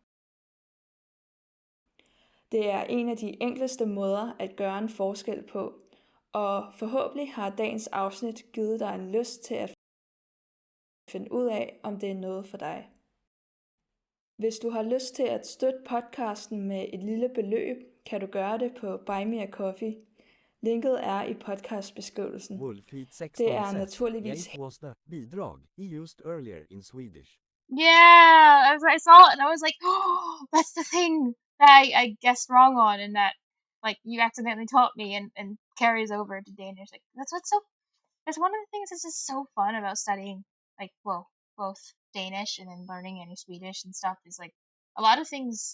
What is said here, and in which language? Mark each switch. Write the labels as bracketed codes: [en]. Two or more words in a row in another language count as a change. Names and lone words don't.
[da] Det er en af de enkleste måder at gøre en forskel på, og forhåbentlig har dagens afsnit givet dig en lyst til at finde ud af, om det er noget for dig. Hvis du har lyst til at støtte podcasten med et lille beløb, kan du gøre det på Buy Me a Coffee. Linket er i podcastbeskrivelsen. Det er naturligvis... [en] It was the bidrag he used earlier in Swedish. Yeah, I saw it and I was like, oh, that's the thing that I guessed wrong on, and that like you accidentally taught me and carries over to Danish. Like that's one of the things that's just so fun about studying, like, well, both Danish and then learning any Swedish and stuff is like a lot of things.